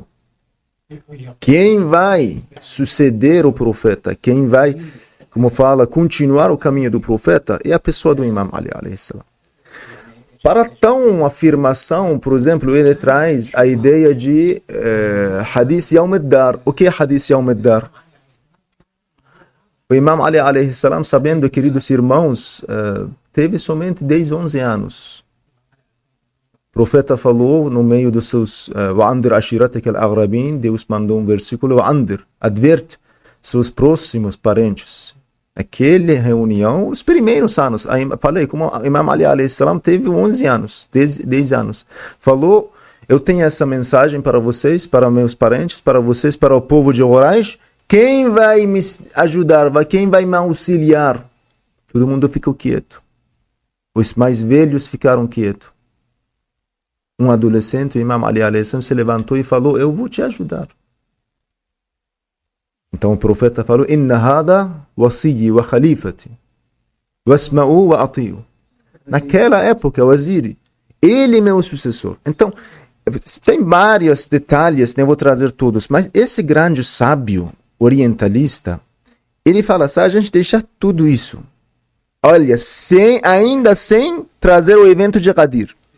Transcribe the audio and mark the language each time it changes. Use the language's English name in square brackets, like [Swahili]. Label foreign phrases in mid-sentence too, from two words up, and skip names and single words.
[Portuguese] Quem vai suceder o profeta, quem vai, como fala, continuar o caminho do profeta, é a pessoa do Imam Ali, [Arabic] عليه السلام. [Portuguese] Para tal afirmação, por exemplo, ele traz a ideia de Hadith Yawm ad-Dar. O que é Hadith Yawm ad-Dar? O Imam Ali, [Arabic] عليه السلام, [Portuguese] sabendo, queridos irmãos, teve somente 10, 11 anos. O profeta falou no meio dos seus [Arabic] وأنذر عشيرتك الأقربين, [Portuguese] Deus mandou um versículo, Wa'andir, adverte seus próximos parentes. Aquela reunião, os primeiros anos, falei, como o Imam Ali [Arabic] عليه السلام [Portuguese] teve 11 anos, 10 anos. Falou, eu tenho essa mensagem para vocês, para meus parentes, para vocês, para o povo de Quraysh. Quem vai me ajudar? Quem vai me auxiliar? Todo mundo ficou quieto. Os mais velhos ficaram quietos. Um adolescente, o Imam Ali [Arabic] عليه السلام, [Portuguese] se levantou e falou, eu vou te ajudar. Então o profeta falou, [Arabic] إن هذا وصيي وخليفتي واسمعوا وأطيعوا. [Portuguese] Naquela época, o waziri, ele é meu sucessor. Então, tem vários detalhes, não vou trazer todos, mas esse grande sábio orientalista, ele fala assim, a gente deixa tudo isso. Olha, ainda sem trazer o evento de Ghadir.